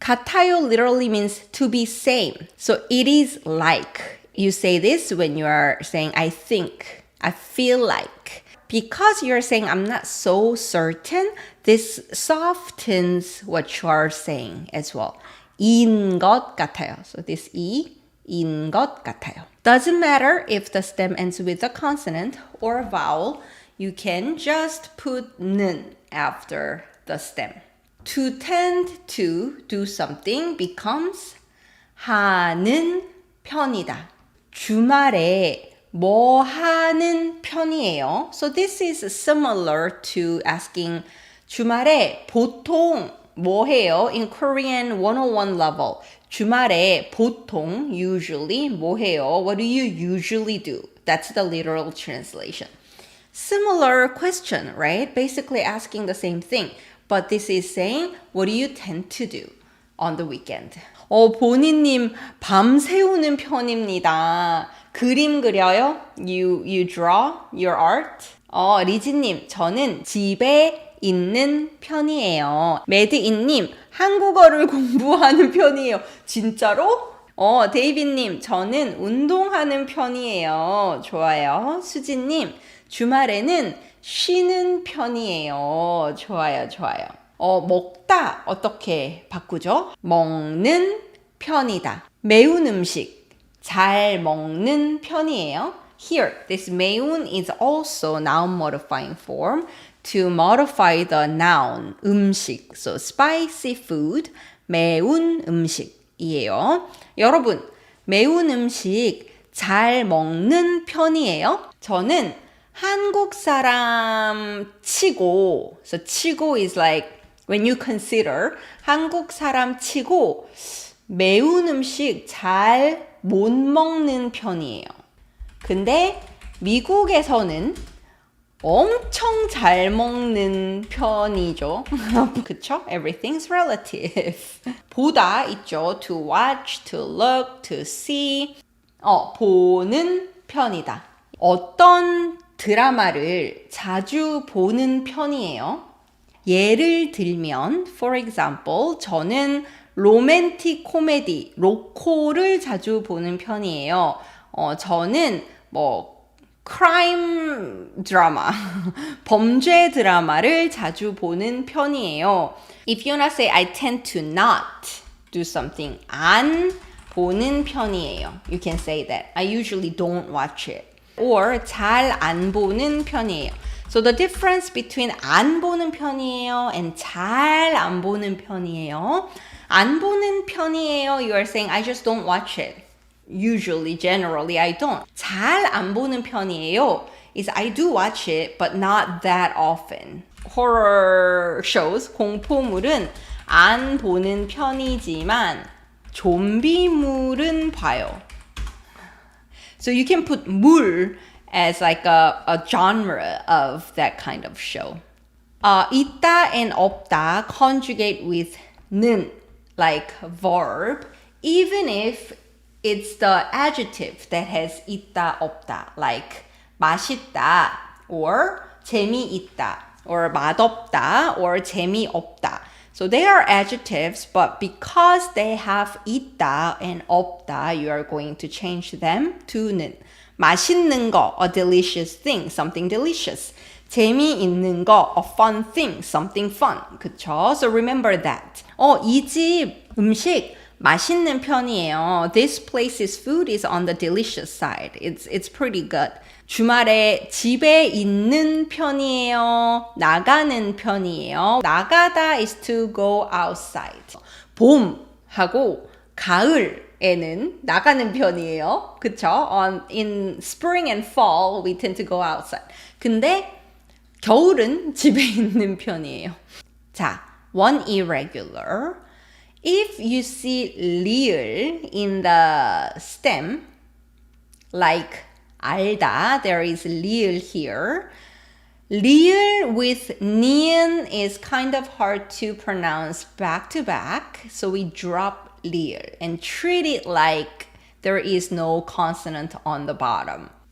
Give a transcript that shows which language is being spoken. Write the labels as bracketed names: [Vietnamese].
[English] 같아요 literally means to be same. So it is like. You say this when you are saying I think, I feel like. Because you're saying I'm not so certain, this softens what you are saying as well. [Korean] 인 것 같아요. [English] So this [Korean] 인 것 같아요. [English] Doesn't matter if the stem ends with a consonant or a vowel. You can just put 는 after the stem. To tend to do something becomes 하는 편이다. [Korean] 주말에 뭐 하는 편이에요? [English] So this is similar to asking [Korean] 주말에 보통 뭐 해요? [English] In Korean 101 level. [Korean] 주말에 보통 [English] usually [Korean] 뭐 해요? [English] What do you usually do? That's the literal translation. Similar question, right? Basically asking the same thing. But this is saying, what do you tend to do on the weekend? [Korean] 보니님 밤새우는 편입니다. 그림 그려요? [English] You draw your art? [Korean] 리지님, 저는 집에 있는 편이에요. 매드인님, 한국어를 공부하는 편이에요. 진짜로? 데이비님, 저는 운동하는 편이에요. 좋아요. 수진님, 주말에는 쉬는 편이에요. 좋아요, 좋아요. 먹다 어떻게 바꾸죠? 먹는 편이다. 매운 음식 잘 먹는 편이에요. [English] Here, this 매운 is also noun modifying form to modify the noun 음식. So spicy food, [Korean] 매운 음식이에요. 여러분, 매운 음식 잘 먹는 편이에요? 저는 한국 사람 치고, [English] so [Korean] 치고 [English] is like when you consider [Korean] 한국 사람 치고 매운 음식 잘 못 먹는 편이에요. 근데 미국에서는 엄청 잘 먹는 편이죠. 그쵸? [English] Everything's relative. [Korean] 보다 있죠. [English] To watch, to look, to see. 보는 편이다. [Korean] 어떤 드라마를 자주 보는 편이에요? 예를 들면, [English] for example, [Korean] 저는 로맨틱 코미디, 로코를 자주 보는 편이에요. 저는 크라임 드라마, 범죄 드라마를 자주 보는 편이에요. [English] If you wanna say I tend to not do something, [Korean] 안 보는 편이에요. [English] You can say that. I usually don't watch it. [Korean] Or 잘 안 보는 편이에요. [English] So the difference between [Korean] 안 보는 편이에요 and 잘 안 보는 편이에요. 안 보는 편이에요. [English] You are saying I just don't watch it. Usually, generally, I don't. [Korean] 잘 안 보는 편이에요. [English] Is I do watch it, but not that often. Horror shows, [Korean] 공포물은 안 보는 편이지만 좀비물은 봐요. [English] So you can put 물 as like a genre of that kind of show. 있다 and 없다 conjugate with 는, like verb, even if it's the adjective that has 있다, 없다, like 맛있다, or 재미있다, or 맛없다, or 재미없다. So they are adjectives, but because they have 있다 and 없다, you are going to change them to 는. 맛있는 거, a delicious thing, something delicious. 재미있는 거, a fun thing, something fun. 그쵸? So remember that. [Korean] 이 집 음식 맛있는 편이에요. [English] This place's food is on the delicious side. It's pretty good. [Korean] 주말에 집에 있는 편이에요. 나가는 편이에요. [English] 나가다 is to go outside. [Korean] 봄하고 가을에는 나가는 편이에요. 그쵸? [English] In spring and fall, we tend to go outside. [Korean] 근데 겨울은 집에 있는 편이에요. [English] 자, one irregular. If you see 리을 in the stem, like 알다, there is 리을 here. 리을 with 니은 is kind of hard to pronounce back to back, so we drop 리을 and treat it like there is no consonant on the bottom.